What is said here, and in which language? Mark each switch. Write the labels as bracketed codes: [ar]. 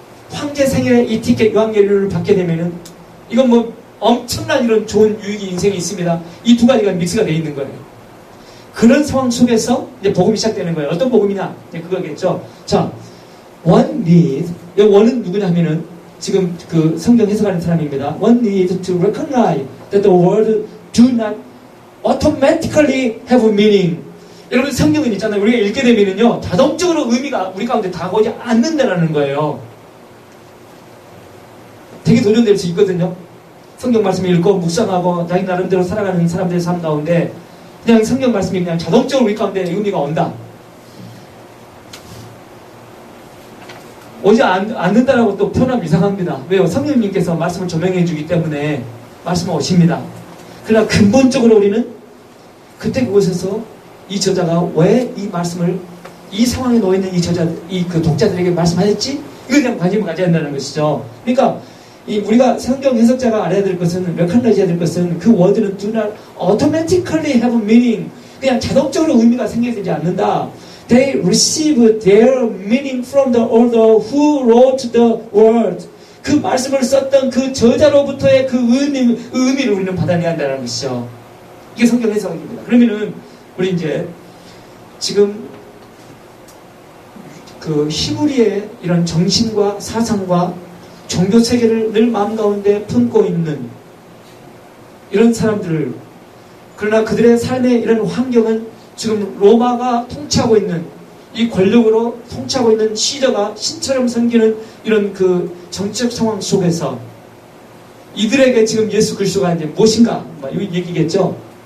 [ko] 황제 생일에 이 티켓 요한계론을 받게 되면은 이건 뭐 엄청난 이런 좋은 유익이 인생에 있습니다. 이 두 가지가 믹스가 되어 있는 거예요. 그런 상황 속에서 이제 복음이 시작되는 거예요. 어떤 복음이냐? 이제 그거겠죠. 자, [en] one need. [ko] 이 one은 누구냐 하면은 지금 그 성경 해석하는 사람입니다. [en] One needs to recognize that the word do not automatically have meaning. [ko] 여러분 성경은 있잖아요. 우리가 읽게 되면은요 자동적으로 의미가 우리 가운데 다가오지 않는다라는 거예요. 되게 도전될 수 있거든요. 성경 말씀 읽고 묵상하고 자기 나름대로 살아가는 사람들의 삶 가운데 그냥 성경 말씀이 그냥 자동적으로 우리 가운데 의미가 온다. 오지 않는다라고 또 표현하면 이상합니다. 왜요? 성령님께서 말씀을 조명해 주기 때문에 말씀은 오십니다. 그러나 근본적으로 우리는 그때 그곳에서 이 저자가 왜 이 말씀을 이 상황에 놓여있는 이 그 독자들에게 말씀하셨지? 이거에 대한 관심을 가져야 한다는 것이죠. 그러니까 우리가 성경 해석자가 알아야 될 것은 recognize 해야 될 것은 그 워드는 [en] do not automatically have meaning [ko] 그냥 자동적으로 의미가 생기지 않는다. [en] They receive their meaning from the author who wrote the word. [ko] 그 말씀을 썼던 그 저자로부터의 그 의미를 우리는 받아내야 한다는 것이죠. 이게 성경 해석입니다. 그러면은 우리 이제 지금 그 히브리의 이런 정신과 사상과 종교 체계를 늘 마음 가운데 품고 있는 이런 사람들을 그러나 그들의 삶의 이런 환경은 지금 로마가 통치하고 있는 이 권력으로 통치하고 있는 시저가 신처럼 섬기는 이런 그 정치적 상황 속에서 이들에게 지금 예수 그리스도가 이제 무엇인가 이 얘기겠죠.